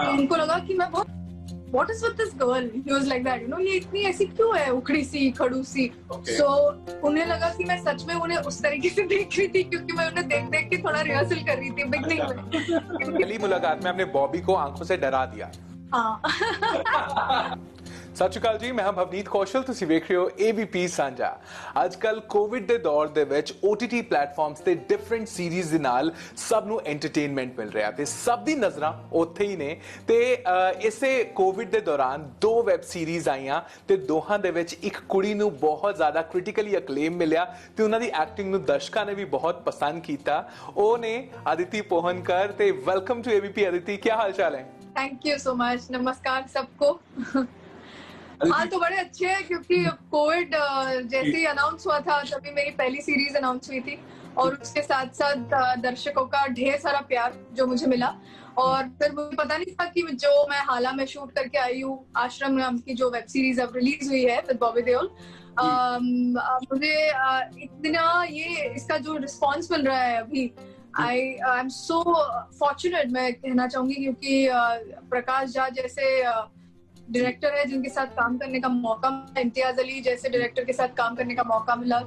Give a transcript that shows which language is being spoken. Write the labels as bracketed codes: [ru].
[hi] उनको लगा कि मैं बहुत [en] What is with this girl? He was like that, you know, [hi] ये इतनी ऐसी क्यों है, उखड़ी सी, खड़ूस सी। So उन्हें लगा कि मैं सच में उन्हें उस तरीके से देख रही थी, क्योंकि मैं उन्हें देख देख के थोड़ा रिहर्सल कर रही थी बिगनिंग में। पहली मुलाकात में आपने बॉबी को आंखों से डरा दिया। हाँ। [pa] ਸਤਿ ਸ਼੍ਰੀ ਅਕਾਲ ਜੀ, ਮੈਂ ਹਾਂ ਭਵਨੀਤ ਕੌਸ਼ਲ, ਤੁਸੀਂ ਵੇਖ ਰਹੇ ਹੋ ABP ਸਾਂਝਾ। ਅੱਜ ਕੱਲ ਕੋਵਿਡ ਦੇ ਦੌਰ ਦੇ ਵਿੱਚ OTT ਪਲੇਟਫਾਰਮਸ ਤੇ ਡਿਫਰੈਂਟ ਸੀਰੀਜ਼ ਦੇ ਨਾਲ ਸਭ ਨੂੰ ਐਂਟਰਟੇਨਮੈਂਟ ਮਿਲ ਰਿਹਾ ਤੇ ਸਭ ਦੀ ਨਜ਼ਰਾਂ ਉੱਥੇ ਹੀ ਨੇ ਤੇ ਇਸੇ ਕੋਵਿਡ ਦੇ ਦੌਰਾਨ ਦੋ ਵੈਬ ਸੀਰੀਜ਼ ਆਈਆਂ ਤੇ ਦੋਹਾਂ ਦੇ ਵਿੱਚ ਇੱਕ ਕੁੜੀ ਨੂੰ ਬਹੁਤ ਜ਼ਿਆਦਾ ਕ੍ਰਿਟੀਕਲੀ ਅਕਲੇਮ ਮਿਲਿਆ ਤੇ ਉਹਨਾਂ ਦੀ ਐਕਟਿੰਗ ਨੂੰ ਦਰਸ਼ਕਾਂ ਨੇ ਵੀ ਬਹੁਤ ਪਸੰਦ ਕੀਤਾ। ਉਹ ਨੇ ਅਦਿਤੀ ਪੋਹਨਕਰ ਤੇ [en] Welcome to ABP। [pa] ਅਦਿਤੀ, ਕੀ ਹਾਲ ਚਾਲ ਹੈ? [en] thank you so much, [hi] नमस्कार सबको। हाँ तो बड़े अच्छे हैं, क्योंकि कोविड जैसे ही अनाउंस हुआ था तभी मेरी पहली सीरीज अनाउंस हुई थी और उसके साथ साथ दर्शकों का ढेर सारा प्यार जो मुझे मिला। और फिर मुझे पता नहीं था कि जो मैं हाला में शूट करके आई हूँ, आश्रम नाम की जो वेब सीरीज अब रिलीज हुई है विद बॉबी देओल, मुझे इतना ये इसका जो रिस्पॉन्स मिल रहा है अभी, [en] I am so fortunate [hi] मैं कहना चाहूंगी, क्योंकि प्रकाश झा जैसे डायरेक्टर है जिनके साथ काम करने का मौका मिला, इम्तियाज अली जैसे डायरेक्टर के साथ काम करने का मौका मिला।